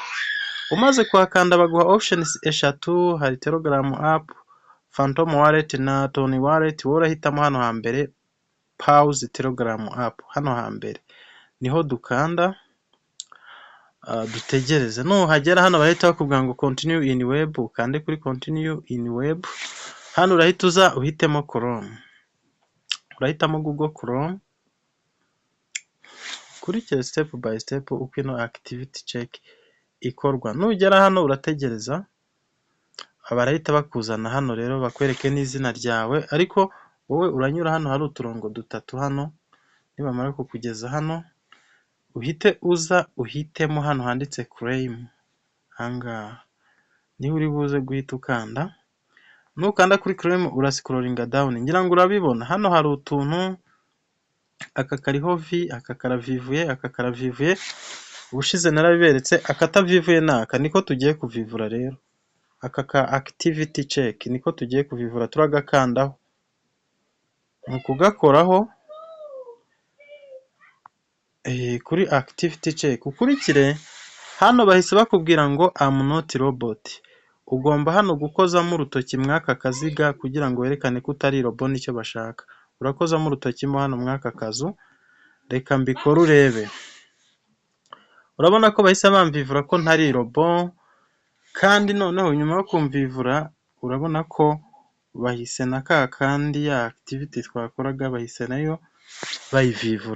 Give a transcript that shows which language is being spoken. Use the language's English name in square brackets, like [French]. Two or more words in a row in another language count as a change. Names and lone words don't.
[Kinyarwanda] Umaze kuhakanda baguha options eshatu, hari Telegram app, Phantom wallet na Tony wallet. Wowe urahitamo hano hambere Pause Telegram app, hano hambere niho dukanda. Dutegereze, nuhagera hano bahita bakubwira ngo [English] continue in web, [Kinyarwanda] ukande kuri [English] continue in web. [Kinyarwanda] Hano urahita uza uhitemo Chrome, urahitamo Google Chrome, ukurikire [English] step by step [Kinyarwanda] uko ino [English] activity check [Kinyarwanda] ikorwa. Nugera hano urategereza, barahita bakuzana hano rero bakwereke n'izina ryawe, ariko wowe uranyura hano hari uturongo dutatu hano. Nibamara kukugeza hano uhite uza uhitemo hano handitse claim, ahangaha niho uri buze guhita ukanda. Nukanda kuri claim urascrollinga down, ngira ngo urabibona hano hari utuntu, aka kariho V, aka karavivuye, aka karavivuye. Ubushize narabiberetse, akatavivuye naka niko tugiye kuvivura rero. Aka ka [English] activity check [Kinyarwanda] niko tugiye kuvivura, turagakandaho. Nukugakoraho kuri [English] activity check [Kinyarwanda] ukurikire. Hano bahise bakubwira ngo [English] I'm not robot. [Kinyarwanda] Ugomba hano gukozamo urutoki mwaka kaziga kugira ngo werekane ko utari robot, nicyo bashaka. Urakozamo urutoki mo hano mwaka kazu. Reka mbikore urebe. Urabona ko bahise bamvivura ko ntari robot, kandi noneho nyuma yo kumvivura urabona ko bahise na kandi ya activity twakoraga bahise nayo bayivivura.